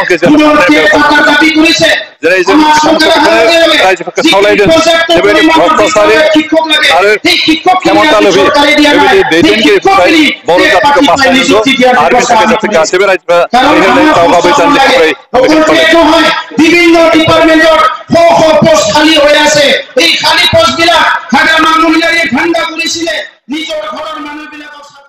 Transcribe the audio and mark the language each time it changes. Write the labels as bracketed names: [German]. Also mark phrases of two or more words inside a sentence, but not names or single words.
[Bodo] जेरै जों रायजोफोरखौ खावलायदों बेबायदि भ्रष्टाचारि आरो खेमता लोभि बेबायदि दैदेनगिरिफोरनिफ्राय बर' जातिखौ बासायनांगौ आरो बिनि थाखाय जाहाथे गासैबो रायजोफ्रा दावगाबाय जानो थाखाय [Assamese] বিভিন্ন ডিপার্টমেন্টৰ পোষ্ট খালি হৈ আছে এই খালি পোষ্টবিলাক হাগ্ৰামা মহিলাৰে ঠাণ্ডা কৰিছিলে নিজৰ ঘৰৰ মানুহবিলাকক